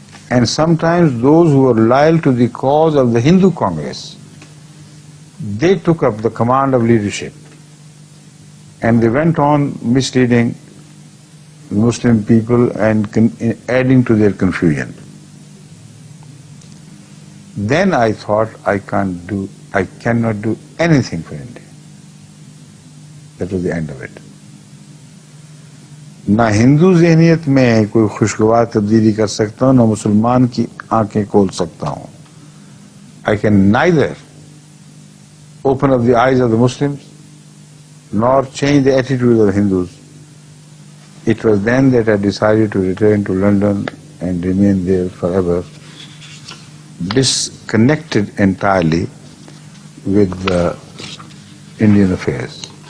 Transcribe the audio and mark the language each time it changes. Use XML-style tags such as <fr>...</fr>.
<en>And sometimes those who were loyal to the cause of the Hindu Congress, they took up the command of leadership and they went on misleading Muslim people and adding to their confusion. Then I thought I cannot do anything for India. That was the end of it.</en> <ur>نہ ہندو ذہنیت میں کوئی خوشگوار تبدیلی کر سکتا ہوں, نہ مسلمان کی آنکھیں کھول سکتا ہوں.</ur> <en>I can neither open up the eyes of the Muslims nor change the attitude of the Hindus. It was then that I decided to return to London and remain there forever, disconnected entirely with the Indian affairs.</en>